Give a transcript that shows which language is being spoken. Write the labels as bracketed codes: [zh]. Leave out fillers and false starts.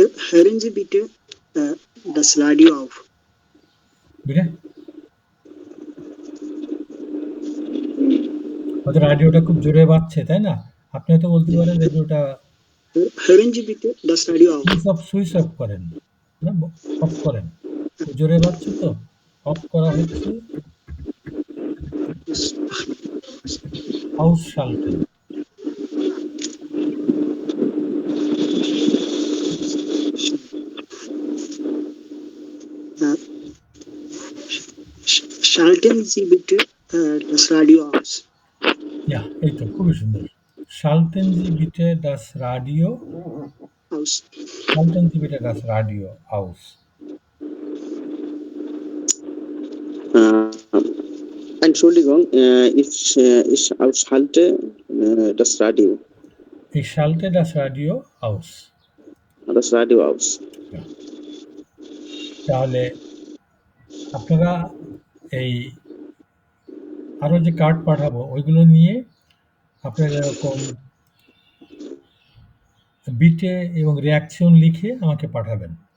[de] Hören Sie bitte das Radio auf. [bn] বুঝলে? হয়তো রাডিওটা খুব জোরে বাজছে, তাই না? আপনি হয়তো বলতে পারেন রেডিওটা [de] Hören Sie bitte das Radio auf. [bn] Switch off করেন না, অফ করেন। জোরে বাজছে তো, অফ করা হচ্ছে ausschalten. [de] Schalten Sie bitte das Radio aus. [bn] Ja, এই তো খুবই সুন্দর। [de] Schalten Sie bitte das Radio Aus. Schalten Sie bitte das Radio aus. Entschuldigung, ich ausschalte das Radio. Ich schalte das Radio aus. Das Radio aus. Ja. [bn] তাহলে আপনারা এই আরো যে card পাঠাবো ওইগুলো নিয়ে আপনারা এরকম বিটে এবং রিয়াকশন লিখে আমাকে পাঠাবেন।